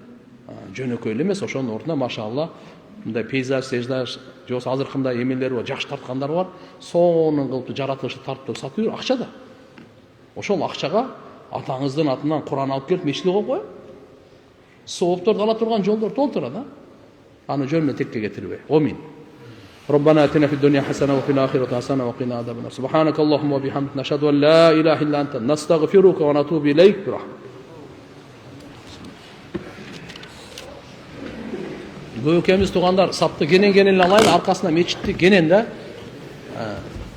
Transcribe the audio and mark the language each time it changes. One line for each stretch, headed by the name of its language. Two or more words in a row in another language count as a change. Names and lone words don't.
Kyrgyz: Жөнөкөй эле эмес, ошонун ордуна машалла мындай пейзаж же болбосо азыркындай эмелери бар, жакшы тарткандар бар. Сонун кылып жаратылышты тартып сатып жүр акчада. Ошол акчага атаңыздын атынан Куран алып келип мешитке коюп коюп. Соопторду ала турган жолдор толтура да. Аны жөн менен текке кетирбей. Амин.
Arabic: ربنا آتنا في الدنيا حسنة وفي الآخرة حسنة وقنا عذاب النار سبحانك اللهم وبحمدك نشهد أن لا إله إلا أنت نستغفرك ونتوب إليك برحمتك.
Kazakh: Бөкеміз туғандар сапты кенен алайын, арқасына мечітті кенен да